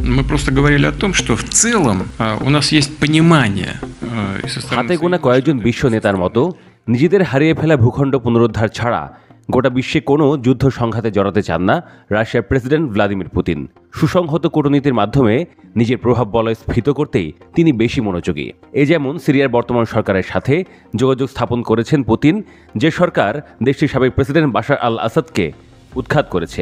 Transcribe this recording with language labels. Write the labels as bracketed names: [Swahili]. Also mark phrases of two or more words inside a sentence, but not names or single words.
[Russian] Мы просто говорили о том, что в целом у нас есть понимание со стороны... [Bangla] হাতে গোনা কয়েকজন বিশ্ব নেতার মতো নিজেদের হারিয়ে ফেলা ভূখণ্ড পুনরুদ্ধার ছাড়া গোটা বিশ্বে কোনো যুদ্ধ সংঘাতে জড়াতে চান না রাশিয়ার প্রেসিডেন্ট ভ্লাদিমির পুতিন। সুসংহত কূটনীতির মাধ্যমে নিজের প্রভাব বলয় স্ফীত করতেই তিনি বেশি মনোযোগী। এই যেমন সিরিয়ার বর্তমান সরকারের সাথে যোগাযোগ স্থাপন করেছেন পুতিন, যে সরকার দেশটির সাবেক প্রেসিডেন্ট বাশার আল আসাদকে উৎখাত করেছে।